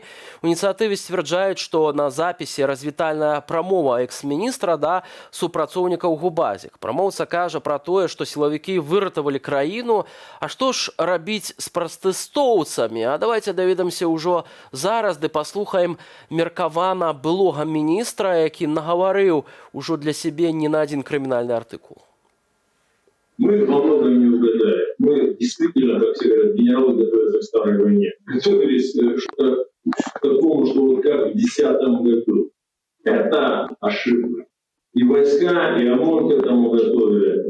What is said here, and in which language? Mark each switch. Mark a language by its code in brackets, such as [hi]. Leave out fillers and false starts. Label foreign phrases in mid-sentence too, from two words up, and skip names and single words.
[be] У ініцыятыве сцвярджаюць, што на запісе развітальная прамова экс-міністра да супрацоўнікаў губазік. Прамоўца кажа пра тое, што сілавікі выратавалі краіну. А што ж рабіць з пратэстоўцамі? А давайте даведамся ўжо зараз, ды паслухаем меркавана былога міністра, які нагаварыў ужо для сябе не на [ru] один криминальный артикул. Мы во многом не угадали. Мы действительно, как все говорят, генералы готовятся к старой войне. Готовились к такому, что вот как в 2010 году. Это ошибка. И войска, и ОМОН к этому готовили.